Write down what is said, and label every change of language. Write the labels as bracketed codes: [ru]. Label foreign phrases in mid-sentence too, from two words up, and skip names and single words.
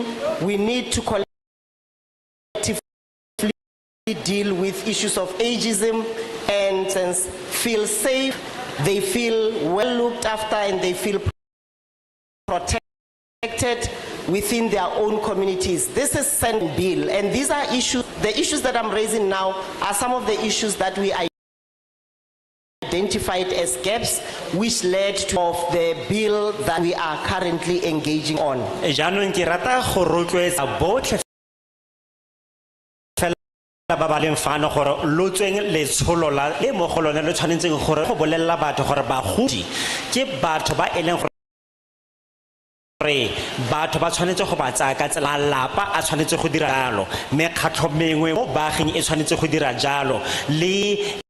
[en] We need to collectively deal with issues of ageism and feel safe, they feel well looked after, and they feel protected within their own communities. This is Senate bill, and these are issues, the issues that I'm raising now are some of the issues that we identified as gaps which led to the bill that we are currently engaging on. [tn] ba ba leng fano gore lo tsweng letsholo la le mo go lone le tshwanetseng gore go bolella batho gore bagodi ke batho ba eleng gore batho ba tshwanetse go ba tsaya ka tsela lapa a tshwanetse go dira jalo mekgatlho mengwe mo baaging e tshwanetse go dira jalo le